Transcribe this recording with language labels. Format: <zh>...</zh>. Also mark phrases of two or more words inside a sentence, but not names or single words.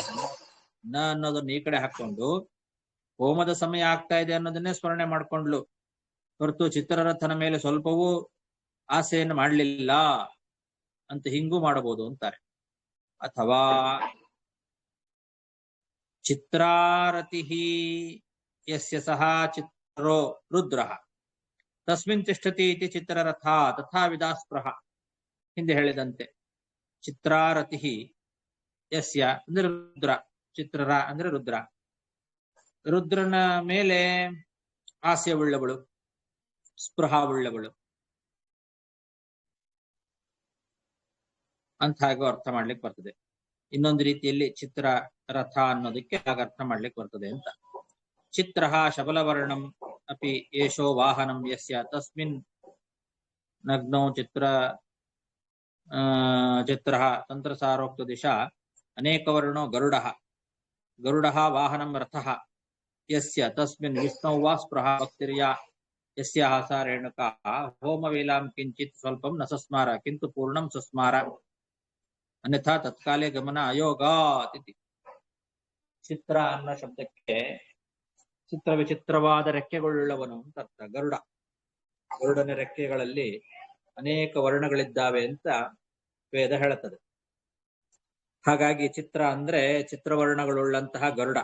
<kn>ನ ಅನ್ನೋದನ್ನ ಈ ಕಡೆ ಹಾಕೊಂಡು ಹೋಮದ ಸಮಯ ಆಗ್ತಾ ಇದೆ ಅನ್ನೋದನ್ನೇ ಸ್ಮರಣೆ ಮಾಡ್ಕೊಂಡ್ಲು ಹೊರತು ಚಿತ್ರರಥನ ಮೇಲೆ ಸ್ವಲ್ಪವೂ ಆಸೆಯನ್ನು ಮಾಡಲಿಲ್ಲ ಅಂತ ಹಿಂಗೂ ಮಾಡಬಹುದು ಅಂತಾರೆ.</kn> <sa>अथवा चित्रारतिः यस्य सह चित्रो रुद्रः तस्मिन् तिष्ठति इति चित्ररथ तथा विदास्पृह.</sa> <kn>ಹಿಂದೆ ಹೇಳಿದಂತೆ</kn> <sa>चित्रारतिः यस्य</sa> <kn>ಅಂದ್ರೆ ರುದ್ರ, ಚಿತ್ರರ ಅಂದ್ರೆ ರುದ್ರ, ರುದ್ರನ ಮೇಲೆ ಹಾಸ್ಯವುಳ್ಳವಳು, ಸ್ಪೃಹವುಳ್ಳವಳು ಅಂತ ಹಾಗೂ ಅರ್ಥ ಮಾಡ್ಲಿಕ್ಕೆ ಬರ್ತದೆ. ಇನ್ನೊಂದು ರೀತಿಯಲ್ಲಿ ಚಿತ್ರ ರಥ ಅನ್ನೋದಕ್ಕೆ ಹಾಗೆ ಅರ್ಥ ಮಾಡ್ಲಿಕ್ಕೆ ಬರ್ತದೆ ಅಂತ.</kn> <sa>चित्र शबलवर्णं अपि एषो वाहनं यस्य तस्मिन् नग्नो चित्र तन्त्रसारोक्त दिशा अनेकवर्णो गरुडः गरुडः वाहनं रथः यस्य तस्मिन् विष्णु वा स्पृह भक्तिर्या यस्याह सा रेणुका होमवेलां किञ्चित् स्वल्पं न सस्मार किन्तु पूर्णं सस्मार अन्यथा तत्काले गमन अयोगात् इति.</sa> <kn>ಚಿತ್ರ ಅನ್ನೋ ಶಬ್ದಕ್ಕೆ ಚಿತ್ರ ವಿಚಿತ್ರವಾದ ರೆಕ್ಕೆಗಳುಳ್ಳವನು ಅಂತ ಅರ್ಥ. ಗರುಡ, ಗರುಡನ ರೆಕ್ಕೆಗಳಲ್ಲಿ ಅನೇಕ ವರ್ಣಗಳಿದ್ದಾವೆ ಅಂತ ವೇದ ಹೇಳುತ್ತದೆ. ಹಾಗಾಗಿ ಚಿತ್ರ ಅಂದ್ರೆ ಚಿತ್ರವರ್ಣಗಳುಳ್ಳಂತಹ ಗರುಡ.</kn>